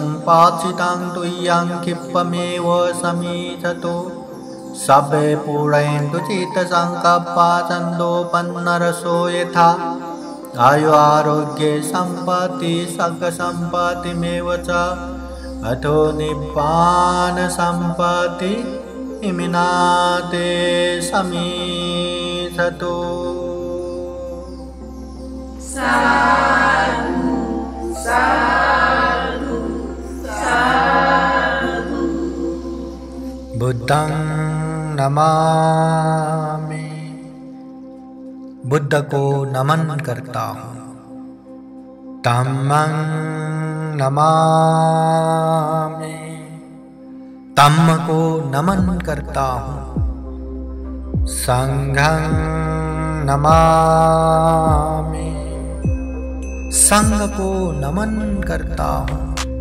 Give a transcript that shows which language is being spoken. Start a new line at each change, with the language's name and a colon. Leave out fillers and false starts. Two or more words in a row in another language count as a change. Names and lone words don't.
Pali: पाचितं तुय्यं क्षिप्पमेव समीचतु सब्बे पूरयन्तु चित्तसङ्कल्पा छन्दोपन्नरसो यथा आयु आरोग्ये सम्पत्ति सर्गसम्पत्तिमेव च अथो निब्बान सम्पत्ति इमिनाते समीचतु। साधु साधु साधु। बुद्धं नमामि,
Hindi: बुद्ध को नमन करता हूँ।
Pali: धम्मं नमामि,
Hindi: धम्म को नमन करता हूँ।
Pali: संघं नमामि,
Hindi: संघ को नमन करता हूँ।